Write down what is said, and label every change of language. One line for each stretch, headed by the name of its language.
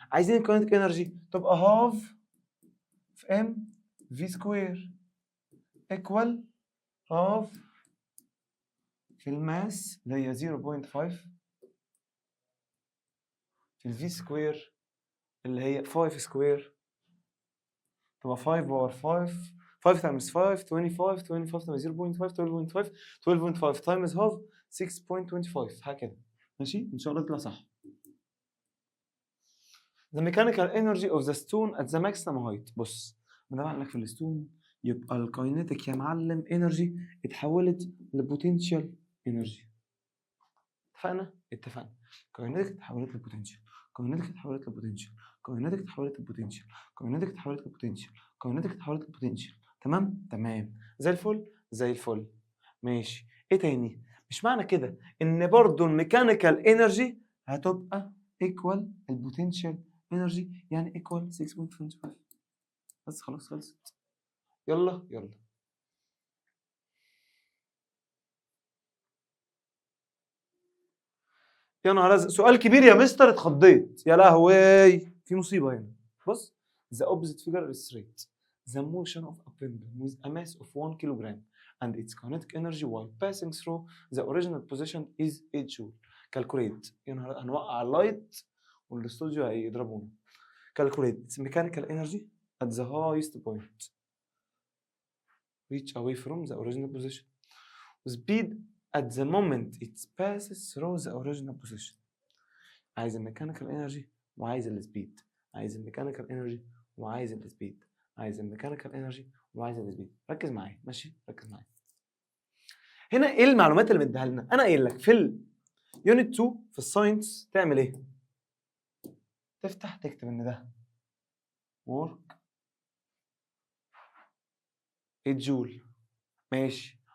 Arabic: عايزين الكاينتيك انرجي تبقى هاف في ام في سكوير ايكوال هاف في الماس اللي هي 0.5 في الفي سكوير اللي هي 5 سكوير، تبقى 5 باور 5.
English: 5 times 5 25 25 times 0.5 12.5 12.5 times half 6.25
Arabic: هكذا. ماشي ان شاء الله تطلع صح.
English: The mechanical energy of the stone at the maximum height.
Arabic: بص ما دام عندك في الستون يبقى الكاينيتيك يا معلم انرجي اتحولت لبوتنشال انرجي. اتفقنا؟ اتفقنا. كاينيتيك اتحولت لبوتنشال، كاينيتيك اتحولت لبوتنشال، كاينيتيك اتحولت لبوتنشال، كاينيتيك اتحولت لبوتنشال، كاينيتيك اتحولت لبوتنشال. تمام؟ تمام. زي الفل زي الفل. ماشي. ايه تاني؟ مش معنى كده ان برضو الميكانيكال انرجي هتبقى ايكوال البوتنشال انرجي، يعني ايكوال 6.25. بس خلاص خلصت. يلا يلا. يا نهار ازرق، سؤال كبير يا مستر، اتخضيت يا لهوي، في مصيبه هنا. بص.
English: The opposite figure illustrates the motion of a pendulum with a mass of 1 kilogram and its kinetic energy while passing through the original position is 8 joule. Calculate.
Arabic: يا نهار، هنوقع اللايت والاستوديو هيضربونا.
English: Calculate its mechanical energy at the highest point. Reach away from the original position. Speed at the moment it passes through the original position.
Arabic: عايز الميكانيكال انرجي وعايز السبيد، عايز الميكانيكال انرجي وعايز السبيد، عايز الميكانيكال انرجي وعايز السبيد. ركز معايا ماشي، ركز معايا. هنا ايه المعلومات اللي مديها لنا؟ انا قايل لك في اليونت 2 في الساينس تعمل ايه؟ تفتح تكتب ان ده ورك 8 جول. ماشي.